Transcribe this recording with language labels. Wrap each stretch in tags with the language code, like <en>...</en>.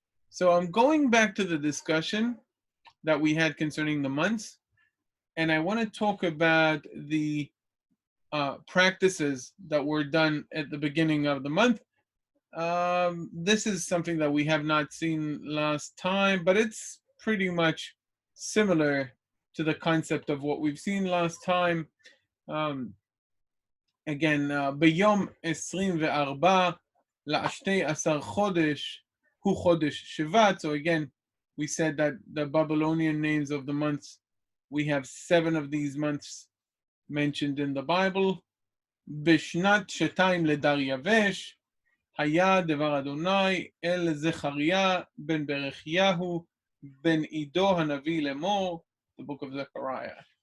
<en>So I'm going back to the discussion that we had concerning the months, and I want to talk about the practices that were done at the beginning of the month. This is something that we have not seen last time, but it's pretty much similar to the concept of what we've seen last time.</en> <he>Again, ביום 24 ל-12 חודש הוא חודש שבט.</he> <en>So again, we said that the Babylonian names of the months, we have 7 of these months mentioned in the Bible.</en> <he>בשנת שתיים לדריווש היה דבר אדוני אל זכריה בן ברכיהו בן עידו הנביא לאמור,</he> <en>the book of Zechariah.</en>